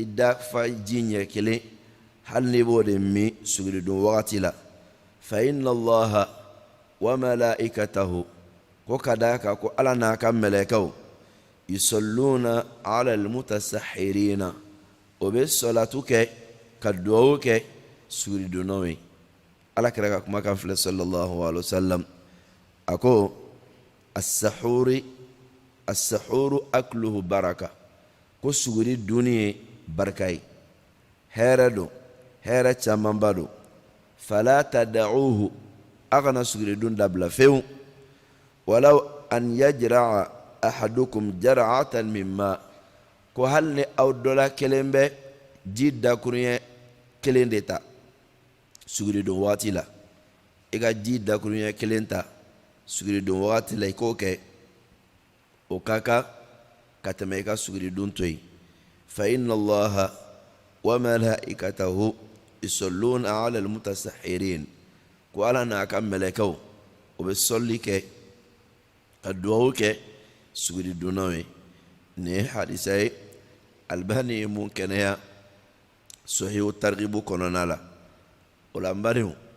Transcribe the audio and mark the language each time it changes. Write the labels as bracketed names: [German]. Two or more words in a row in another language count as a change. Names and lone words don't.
[Bambara] dafa ji ɲɛ kelen hali ni b'o de min suguridun wagati la [Arabic] فإن الله وملائكته [Bambara] ko ka d'a kan ko Ala n'a ka mɛlɛkɛw [Arabic] يصلون على المتسحرين [Bambara] o bɛ salatu kɛ ka duwawu kɛ suguridunnaw ye Alakira ka kumakan filɛ [Arabic] صلى الله عليه وسلم [Bambara] a ko as-sahuru [Arabic] أكله بركة [Bambara] ko suguri dunni ye barika ye hɛrɛ don hɛrɛ camanba don [Arabic] فلا تدعوه [Bambara] a kana suguri dun dabila fewu [Arabic] ولو أن يجرع أحدكم جرعة مما [Bambara] ko hali ni aw dɔla kelen bɛ ji dakuruɲɛ kelen de ta suguridun waati la i ka ji dakuruɲɛ kelen ta suguridun waati la i k'o kɛ o ka kan ka tɛmɛ i ka suguridun to yen [Arabic] فإن الله وملائكته يصلون على المتسحرين [Bambara] ko Ala n'a ka mɛlɛkɛw o bɛ sɔli kɛ ka duwawu kɛ suguridunnaw ye nin ye hadisa ye Albani ye mun kɛnɛya [Arabic] صحيح الترغيب [Bambara] kɔnɔna la o la n badenw